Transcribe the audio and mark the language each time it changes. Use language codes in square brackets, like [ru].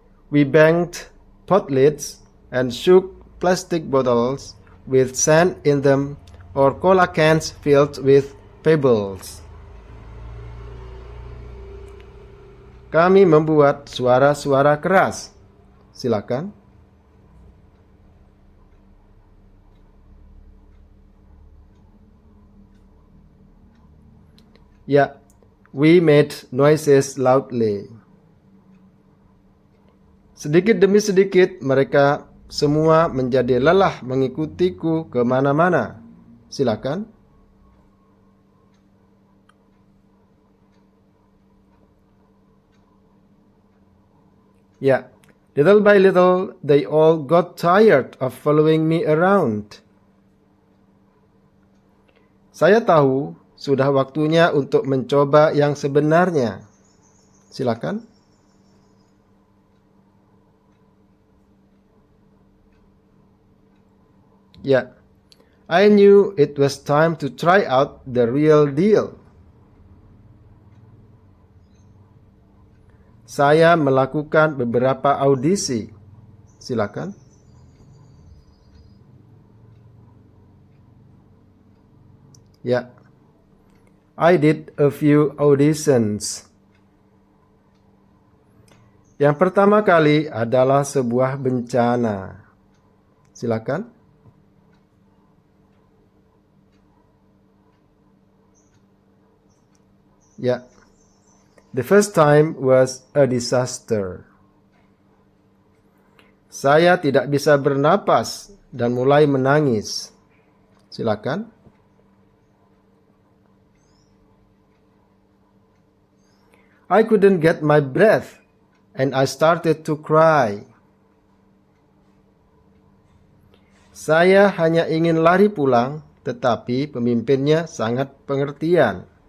[en] We banged pot lids and shook plastic bottles with sand in them or cola cans filled with pebbles. [id] Kami membuat suara-suara keras. Silakan. [en] Ya, we made noises loudly. [id] Sedikit demi sedikit mereka semua menjadi lelah mengikutiku kemana-mana. Silakan. [en] Ya, Little by little, they all got tired of following me around. [id] Saya tahu sudah waktunya untuk mencoba yang sebenarnya. Silakan. [en] Ya, I knew it was time to try out the real deal. [id] Saya melakukan beberapa audisi. Silakan. [en] Ya, I did a few auditions. [id] Yang pertama kali adalah sebuah bencana. Silakan. [en] Ya, the first time was a disaster. [id] Saya tidak bisa bernapas dan mulai menangis. Silakan. [en] I couldn't get my breath and I started to cry. [id] Saya hanya ingin lari pulang, tetapi pemimpinnya sangat pengertian.